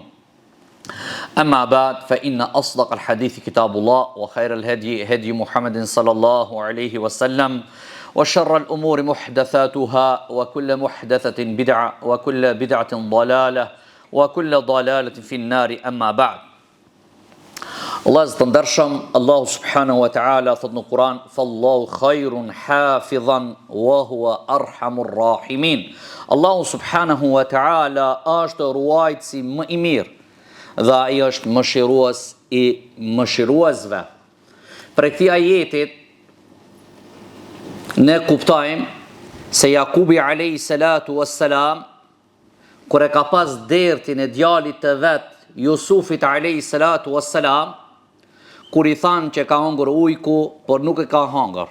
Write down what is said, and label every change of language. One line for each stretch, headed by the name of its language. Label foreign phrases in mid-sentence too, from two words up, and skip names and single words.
Arabic: أما بعد فإن أصدق الحديث كتاب الله وخير الهدي هدي محمد صلى الله عليه وسلم وشر الأمور محدثاتها وكل محدثة بدعة وكل بدعة ضلالة وكل ضلالة في النار. أما بعد.
Albanian: Allah të ndershëm, Allahu
Arabic: سبحانه وتعالى
Albanian: thot në Kur'an:
Arabic: "فالله خير حافظا وهو أرحم الراحمين."
Albanian: Allahu
Arabic: سبحانه وتعالى
Albanian: është ruajtësi më i mirë dhe ai është mëshirues i mëshiruesve. Për këtij ajetit ne kuptojmë se Jakubi
Arabic: عليه الصلاة والسلام
Albanian: kur e ka pas dertin e djalit të vet Jusufit
Arabic: عليه الصلاة والسلام,
Albanian: kur i thanë që ka hongër ujku, por nuk e ka hongër.